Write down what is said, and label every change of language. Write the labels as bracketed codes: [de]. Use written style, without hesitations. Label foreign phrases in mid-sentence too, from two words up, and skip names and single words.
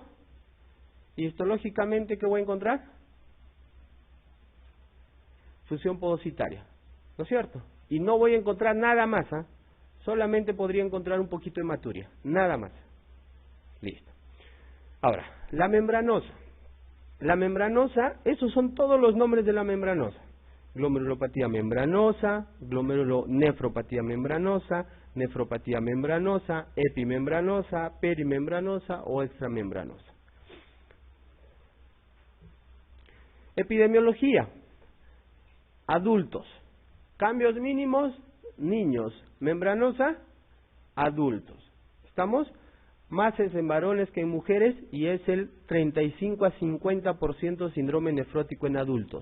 [es] Y histológicamente, ¿qué voy a encontrar? Fusión podocitaria, ¿no es cierto? Y no voy a encontrar nada más, ¿eh? Solamente podría encontrar un poquito de hematuria, nada más. Listo. Ahora, la membranosa. La membranosa, esos son todos los nombres de la membranosa. Glomerulopatía membranosa, glomerulonefropatía membranosa, nefropatía membranosa, epimembranosa, perimembranosa o extramembranosa. Epidemiología. Adultos. Cambios mínimos, niños. Membranosa, adultos. ¿Estamos? Más es en varones que en mujeres y es el 35 a 50% síndrome nefrótico en adultos.